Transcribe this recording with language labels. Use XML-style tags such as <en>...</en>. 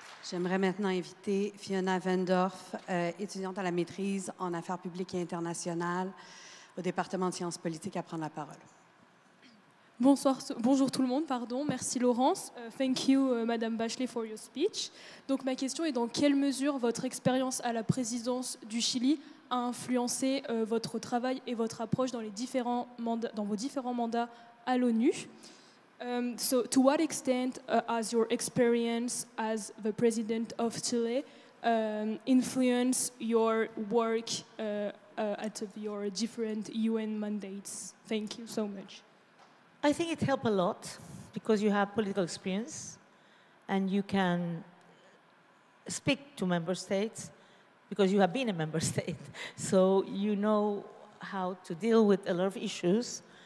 <fr>J'aimerais maintenant inviter Fiona Wendorf, étudiante à la maîtrise en affaires publiques et internationales au département de sciences politiques, à prendre la parole. Bonjour tout le monde, pardon. Merci Laurence.</fr> <en>Thank you, Mme Bachelet, for your speech.</en> <fr>Donc ma question est, dans quelle mesure votre expérience à la présidence du Chili a influencé votre travail et votre approche dans vos différents mandats à l'ONU?</fr> <en>So to what extent has your experience as the president of Chile influenced your work at your different UN mandates? Thank you so much. I think it helped a lot because you have political experience and you can speak to member states because you have been a member state. So you know how to deal with a lot of issues</en>